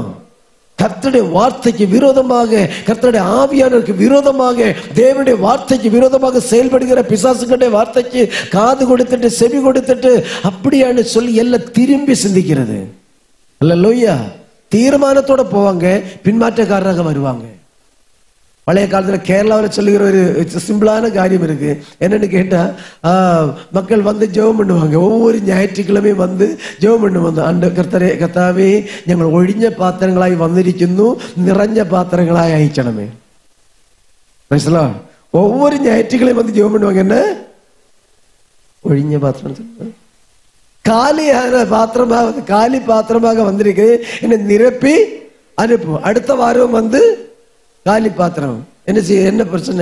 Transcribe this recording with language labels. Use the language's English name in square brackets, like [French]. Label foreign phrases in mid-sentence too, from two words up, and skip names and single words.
[Tamil] கர்த்தருடைய வார்த்தைக்கு விரோதமாக, கர்த்தருடைய ஆவியானவருக்கு விரோதமாக, தேவனுடைய வார்த்தைக்கு விரோதமாக செயல்படுகிற பிசாசுகளுடைய வார்த்தைக்கு காது கொடுத்துட்டு செவி கொடுத்துட்டு அப்படியான்னு சொல்லி எல்லாம் திரும்பி சிந்திக்கிறது. அல்லேலூயா. தீர்மானத்தோட போவாங்க, பின்மாற்றக்காரராக வருவாங்க. பழைய காலத்துல கேரளாவில் சொல்லுகிற ஒரு சிம்பிளான காரியம் இருக்கு. என்னன்னு கேட்டா, மக்கள் வந்து ஜெபம் பண்ணுவாங்க. ஒவ்வொரு ஞாயிற்றுக்கிழமையும் வந்து ஜெபம் பண்ணுவாங்க. [Malayalam] அந்த കർത്താവേ ഞങ്ങൾ ഒഴിഞ്ഞ പാത്രങ്ങളായി വന്നിരിക്കുന്നു, നിറഞ്ഞ പാത്രങ്ങളായി അയക്കണമേ. [Tamil] ஒவ்வொரு ஞாயிற்றுக்கிழமையும் வந்து ஜெபம் பண்ணுவாங்க. என்ன ஒழிஞ்ச பாத்திரம், காலியான பாத்திரமாக, காலி பாத்திரமாக வந்திருக்கு, என்ன நிரப்பி அனுப்பும். அடுத்த வாரம் வந்து காலி பாத்திரம். என்ன செய்ய, என்ன பிரச்சனை?